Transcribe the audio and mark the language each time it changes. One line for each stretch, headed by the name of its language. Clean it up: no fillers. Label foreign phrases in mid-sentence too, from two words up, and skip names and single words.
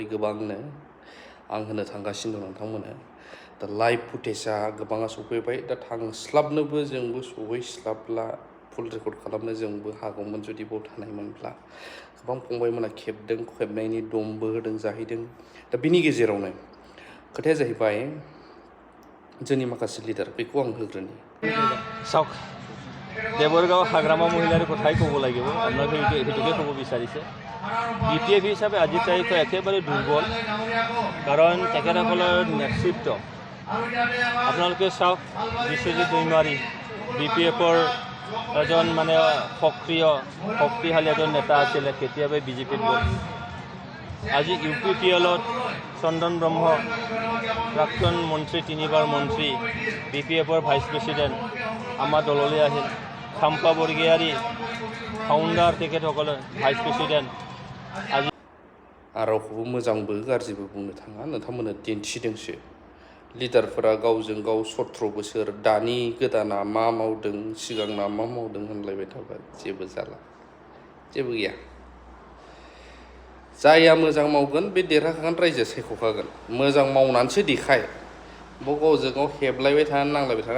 Bodo: गोबांनो आं होनो थांगासिनो दं नोंथांमोननो दा लाइभ फुटेजआ गोबाङा सफैबाय दा थांस्लाबनोबो जोंबो सहैस्लाबला फुल रेकर्ड खालामनो जोंबो हागौमोन जुदि बाव थानायमोनब्ला गोबां फंबायमोना खेबदों खेबनायनि दमबो होदों जाहैदों दा बिनि गेजेरावनो खोथाया जाहैबाय जोंनि माखासे लिडार बेखौ आं होग्रोनि
Assamese: চাওক দেৱৰগাঁও হাগ্ৰামা মহিলাৰ কথাই ক'ব লাগিব আপোনালোকে সেইটোকে ক'ব বিচাৰিছে BPF হিচাপে আজি তাৰিখে একেবাৰে দুৰ্বল কাৰণ তেখেতসকলৰ নেতৃত্ব আপোনালোকে চাওক বিশ্বজিৎ দৈমাৰী BPFৰ এজন মানে সক্ৰিয় শক্তিশালী এজন নেতা আছিলে কেতিয়াবাই বিজেপিত গ'ল আজি UPPLত চন্দন ব্ৰহ্ম প্ৰাক্তন মন্ত্ৰী তিনিবাৰ মন্ত্ৰী BPFৰ
English: vice president
Assamese: আমাৰ দললৈ আহিল খাম্পা বৰগীয়াৰী ফাউণ্ডাৰ তেখেতসকলে
English: vice president
Assamese: আজি
Bodo: रावखौबो मोजांबो गाज्रिबो बुंनो थाङा नोंथांमोननो दिन्थिदोंसो लिडारफोरा गावजों गाव 17 बोसोर दानि गोदाना मा मावदों सिगांना मा मावदों होनलायबाय थाबा जेबो जाला जेबो गैया जाया मोजां मावगोन बे देरहाखागोन रायजो सायख'खागोन मोजां मावनानैसो देखाय बाव गावजों गाव हेबलायबाय थानानै नांलायबाय थानानै